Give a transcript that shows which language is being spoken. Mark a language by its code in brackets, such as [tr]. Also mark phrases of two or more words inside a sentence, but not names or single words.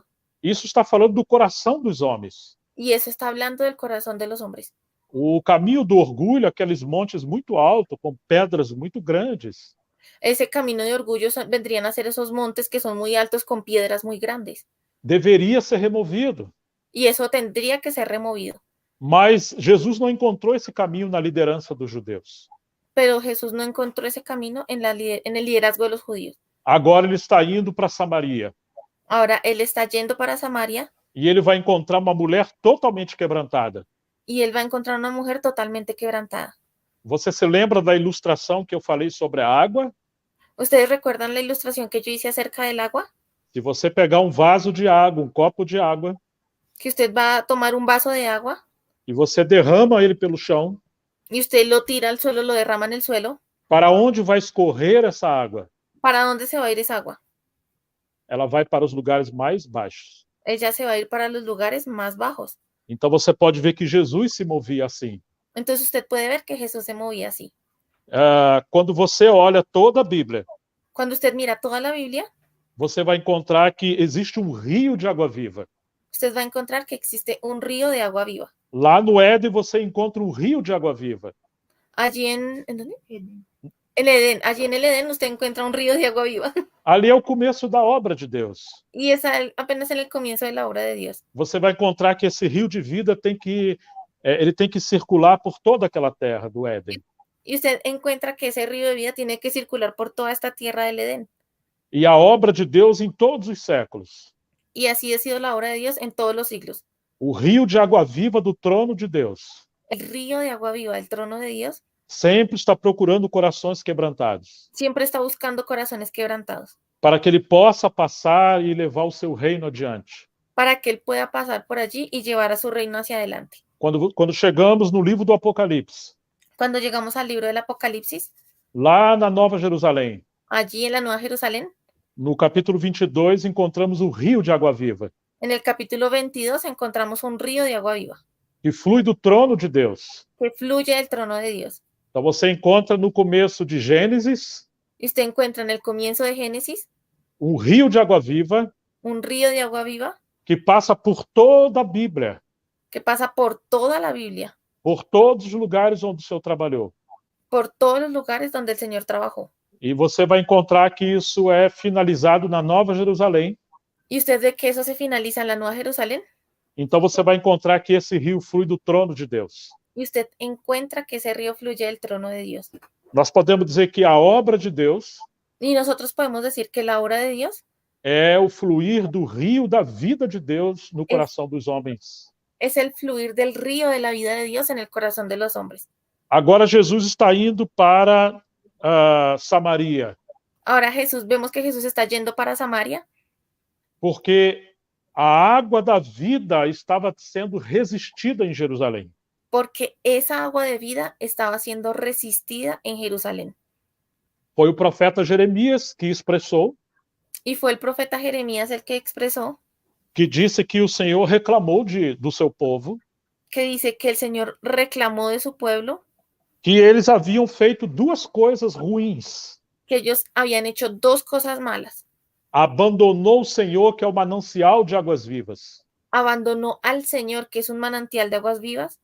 [pt] Isso está falando do coração dos homens. [es] Y eso está hablando del corazón de los hombres. [pt] O caminho do orgulho, aqueles montes muito altos, com pedras muito grandes. [es] Ese camino de orgullo vendrían a ser esos montes que son muy altos con piedras muy grandes. [pt] Deveria ser removido. [es] Y eso tendría que ser removido. [pt] Mas Jesus não encontrou esse caminho na liderança dos judeus. [es] Pero Jesús no encontró ese camino en el liderazgo de los judíos. [pt] Agora ele está indo para Samaria. [es] Ahora él está yendo para Samaria. [pt] E ele vai encontrar uma mulher totalmente quebrantada. [es] Y él va a encontrar una mujer totalmente quebrantada. [pt] Você se lembra da ilustração que eu falei sobre a água? [es] ¿Ustedes recuerdan la ilustración que yo hice acerca del agua? [pt] Se você pegar um vaso de água, um copo de água, [es] Que usted va a tomar un vaso de agua [pt] e você derrama ele pelo chão, [es] y usted lo tira al suelo, lo derrama en el suelo. [pt] para onde vai escorrer essa água? [es] ¿Para dónde se va a ir esa agua? [pt] Ela vai para os lugares mais baixos. [es] Ella se va a ir para los lugares más bajos. [pt] Então você pode ver que Jesus se movia assim. [es] Entonces usted puede ver que Jesús se movía así. [pt] Quando você olha toda a Bíblia, [es] Cuando usted mira toda la Biblia, [pt] você vai encontrar que existe um rio de água viva. [es] usted va a encontrar que existe un río de agua viva. [pt] Lá no Éden você encontra um rio de água viva. [es] Allí ¿en dónde? En Edén. Allí en el Edén usted encuentra un río de agua viva. [pt] Ali é o começo da obra de Deus. [es] Y es apenas en el comienzo de la obra de Dios. [pt] Você vai encontrar que esse rio de vida ele tem que circular por toda aquela terra do Éden. [es] Y usted encuentra que ese río de vida tiene que circular por toda esta tierra del Edén. [pt] E a obra de Deus em todos os séculos. [es] Y así ha sido la obra de Dios en todos los siglos. [pt] O rio de água viva do trono de Deus [es] El río de agua viva del trono de Dios [pt] sempre está procurando corações quebrantados, [es] siempre está buscando corazones quebrantados [pt] para que ele possa passar e levar o seu reino adiante. [es] para que él pueda pasar por allí y llevar a su reino hacia adelante. [pt] Quando chegamos no livro do Apocalipse, [es] Cuando llegamos al libro del Apocalipsis, [pt] lá na Nova Jerusalém, [es] allí en la Nueva Jerusalén, [pt] no capítulo 22, encontramos o rio de água viva, [es] en el capítulo 22 encontramos un río de agua viva [pt] que flui do trono de Deus. [es] que fluye del trono de Dios. [pt] Então você encontra no começo de Gênesis [es] Y usted encuentra en el comienzo de Génesis [pt] um rio de água viva [es] un río de agua viva [pt] que passa por toda a Bíblia. [es] que pasa por toda la Biblia, [pt] por todos os lugares onde o Senhor trabalhou. [es] por todos los lugares donde el Señor trabajó. [pt] E você vai encontrar que isso é finalizado na Nova Jerusalém. [es] ¿Y usted ve que eso se finaliza en la Nueva Jerusalén? [pt] Então você vai encontrar que esse rio flui do trono de Deus. [es] Y usted encuentra que ese río fluye del trono de Dios. [pt] Nós podemos dizer que a obra de Deus [es] Y nosotros podemos decir que la obra de Dios [pt] é o fluir do rio da vida de Deus no coração dos homens. [es] es el fluir del río de la vida de Dios en el corazón de los hombres. [pt] Agora Jesus está indo para Samaria, [es] Ahora vemos que Jesús está yendo para Samaria [pt] porque a água da vida estava sendo resistida em Jerusalém. [es] porque esa agua de vida estaba siendo resistida en Jerusalén. [pt] Foi o profeta Jeremias que expressou, [es] Y fue el profeta Jeremías el que expresó, [pt] que disse que o Senhor reclamou do seu povo, [es] que dice que el Señor reclamó de su pueblo [pt] que eles haviam feito duas coisas ruins. [es] que ellos habían hecho dos cosas malas. [pt] Abandonou o Senhor, que é o manancial de águas vivas, [es] Abandonó al Señor, que es un manantial de aguas vivas,